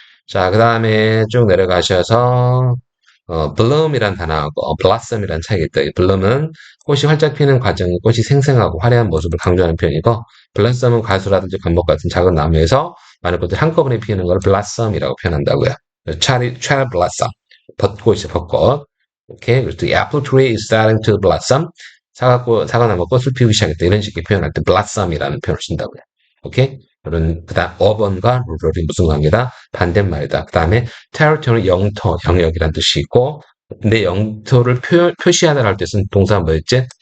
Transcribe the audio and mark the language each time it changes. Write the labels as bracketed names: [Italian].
[Korean] 자, 그 다음에 쭉 내려가셔서 bloom이란 단어하고 blossom이란 차이가 있다. bloom은 꽃이 활짝 피는 과정, 꽃이 생생하고 화려한 모습을 강조하는 표현이고 blossom은 가수라든지 감목 같은 작은 나무에서 많은 꽃들이 한꺼번에 피는 걸 blossom이라고 표현한다고요. cherry blossom, 벚꽃이 벚꽃. 오케이. [English] 그래서 the apple tree is starting to blossom. [Korean] 사과나무 꽃을 피우기 시작했다. 이런 식의 표현할 때 blossom이라는 표현을 쓴다고요. 오케이. 그런 그다음 urban과 rural이 무슨 관계다? 반대말이다. 그다음에 territory 영토, 영역이란 뜻이 있고 근데 영토를 표시하다 할 때 쓴 동사 뭐였지?